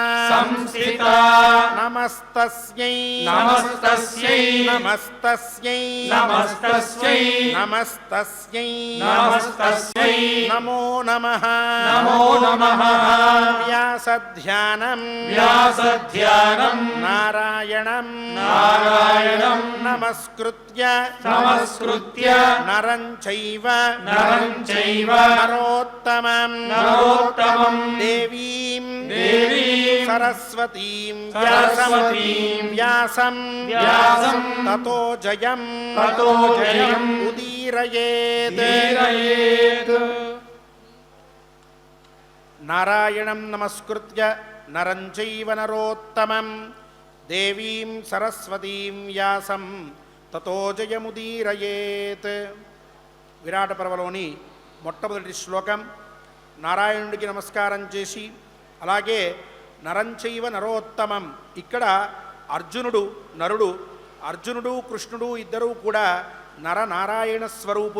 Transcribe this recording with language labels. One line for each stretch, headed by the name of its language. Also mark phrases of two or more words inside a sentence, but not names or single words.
Sanskrit: నమస్తస్యై నమో నమః వ్యాసధ్యానం నారాయణం నమస్కృత్య నరం చైవ నరోత్తమం దేవీం సరస్వతీం వ్యాసం తతో జయం ఉదీరయేత్. నారాయణం నమస్కృత్య నరం చైవ నరోత్తమం దేవీం సరస్వతీం వ్యాసం తతో జయముదీరయేత్.
Telugu: విరాట పర్వలోని మొట్టమొదటి శ్లోకం నారాయణుడికి నమస్కారం చేసి అలాగే
Sanskrit: నరంచైవ నరోత్తమం.
Telugu: ఇక్కడ అర్జునుడు కృష్ణుడు ఇద్దరూ కూడా నరనారాయణ స్వరూపులు.